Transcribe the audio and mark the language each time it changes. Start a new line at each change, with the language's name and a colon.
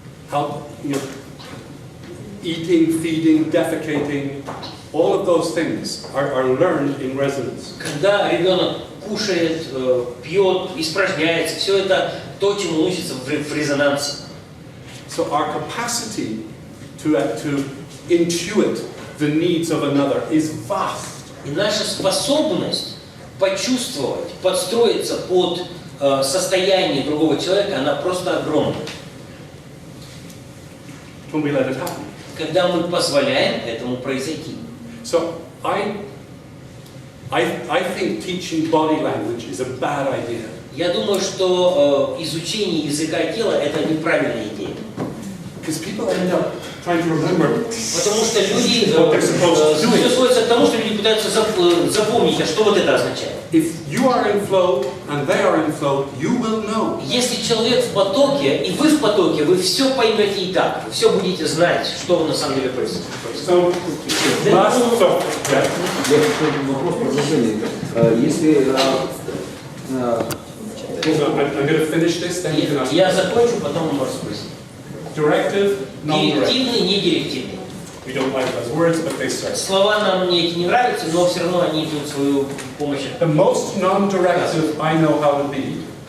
English: How, eating, feeding, defecating, all of those things are learned in resonance.
Russian: Когда ребенок кушает, пьет, испражняется, все это то, чему он учится в резонансе.
English: So our capacity to intuit the needs of another is vast.
Russian: И наша способность почувствовать, подстроиться под состояние другого человека, она просто огромна.
English: When we let it happen.
Russian: Когда мы позволяем этому произойти.
English: So I think teaching body language is a bad idea.
Russian: Я думаю, что изучение языка тела это неправильная идея.
English: Because people end up trying to remember.
Russian: Потому что люди все сводится к тому, что люди пытаются запомнить, а что вот это означает.
English: If you are in flow and they are in flow, you will know.
Russian: Если человек в потоке и вы в потоке, вы все поймете и так, вы все будете знать, что на самом деле происходит. Я вопрос продолжения. Если
English: I'm going to finish this, then you can ask.
Russian: Я закончу, потом мы можем спросить.
English: Directive, non-directive.
Russian: Директивный, не директивный.
English: We don't like those words, but they serve.
Russian: Слова нам эти не нравятся, но все равно они идут свою помощь.
English: The most non-directive I know how to be.